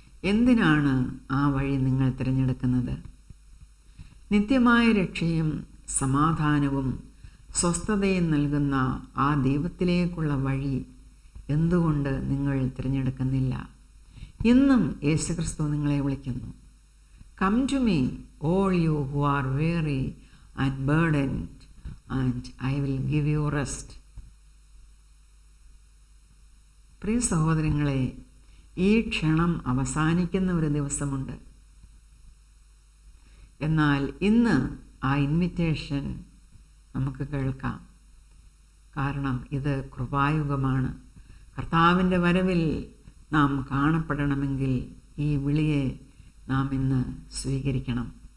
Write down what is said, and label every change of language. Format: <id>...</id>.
<ml>എന്തിനാണ് ആ വഴി നിങ്ങൾ തിരഞ്ഞെടുക്കുന്നത്? നിത്യമായ രക്ഷയും സമാധാനവും സ്വസ്ഥതയും നൽകുന്ന ആ ദൈവത്തിലേക്കുള്ള വഴി എന്തുകൊണ്ട് നിങ്ങൾ തിരഞ്ഞെടുക്കുന്നില്ല? ഇന്നും യേശുക്രിസ്തു നിങ്ങളെ വിളിക്കുന്നു.</ml> <en>Come to me all you who are weary and burdened and I will give you rest.</en> <ml>പ്രിയ സഹോദരങ്ങളെ, ഈ ക്ഷണം അവസാനിക്കുന്ന ഒരു ദിവസമുണ്ട്. എന്നാൽ ഇന്ന് ആ ഇൻവിറ്റേഷൻ നമുക്ക് കേൾക്കാം. കാരണം ഇത് കൃപായുഗമാണ്. കർത്താവിൻ്റെ വരവിൽ നാം കാണപ്പെടണമെങ്കിൽ ഈ വിളിയെ നാം ഇന്ന് സ്വീകരിക്കണം.</ml>